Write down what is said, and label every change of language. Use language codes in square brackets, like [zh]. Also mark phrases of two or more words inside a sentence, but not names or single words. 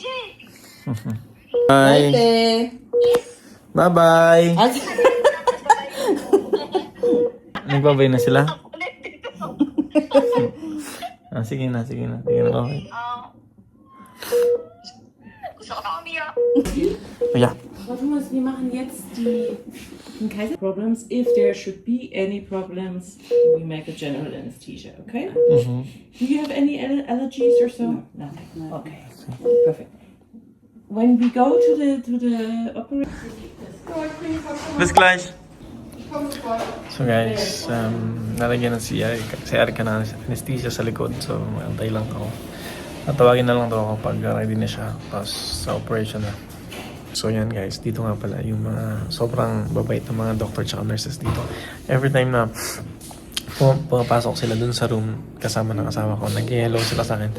[en] Bye. [tl] Ate. Bye-bye. Ate. Nagbabay na sila? Sige na. Okay. Gusto ko na umiyak. Yeah. [de] Warte mal, wir machen jetzt den Kaiser Problems. [en] If there should be any problems, we make a general anesthesia, okay? Do you have any allergies or so? No. Okay. Perfect. When we go to the operation, [de] Bis gleich. [tl] So guys, nalagyan na si Erika na anesthesia sa likod. So, antay lang ako. Tatawagin na lang daw ako pag ready na siya. Tapos sa operation na. So yan guys, dito nga pala yung mga sobrang babait na mga doctor tsaka nurses dito. [en] Every time [tl] na pumapasok sila dun sa room kasama ng asawa ko, nag-hello sila sa akin.